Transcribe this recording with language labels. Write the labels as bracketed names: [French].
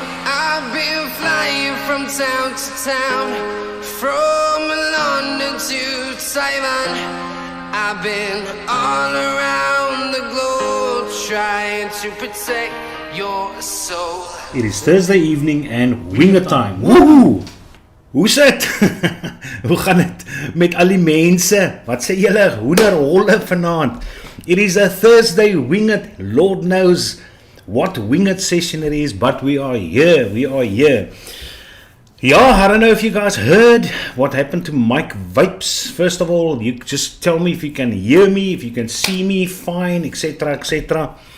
[English] I've been flying from town to town, from London to Taiwan. I've been all around the globe, trying to protect your soul. It is Thursday evening and winger time. [Afrikaans] Woehoe! Hoe sit? Hoe gaan het met al die mense? Wat sê julle hoenderholle vanaand? [English] It is a Thursday winged. Lord knows what winged session it is, but we are here. We are here. Yeah, I don't know if you guys heard what happened to Mike Vapes. First of all, you just tell me if you can hear me, if you can see me fine, etc, etc.